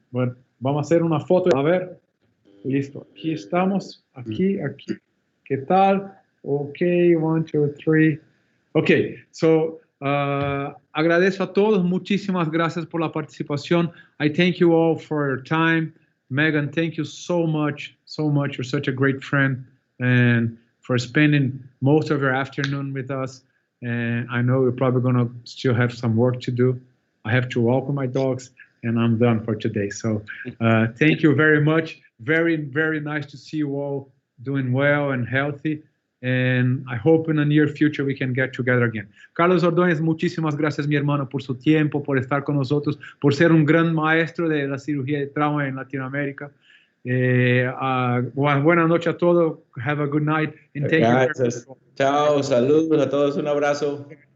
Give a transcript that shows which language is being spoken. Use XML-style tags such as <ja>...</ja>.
<es>But vamos a hacer una foto. A ver, listo. Aquí estamos, aquí. ¿Qué tal?</es> <en>Okay, 1, 2, 3. Okay, so</en> <es>agradezco a todos. Muchísimas gracias por la participación.</es> <en>I thank you all for your time. Megan, thank you so much. You're such a great friend, and for spending most of your afternoon with us. And I know we're probably going to still have some work to do. I have to walk with my dogs, and I'm done for today. So thank you very much. Very, very nice to see you all doing well and healthy. And I hope in the near future we can get together again.</en> <es>Carlos Ordóñez, muchísimas gracias, mi hermano, por su tiempo, por estar con nosotros, por ser un gran maestro de la cirugía de trauma en Latinoamérica. Buenas noches a todos.</es> <en>Have a good night. And thank</en> <es>gracias. You. Chao, saludos a todos. Un abrazo.</es>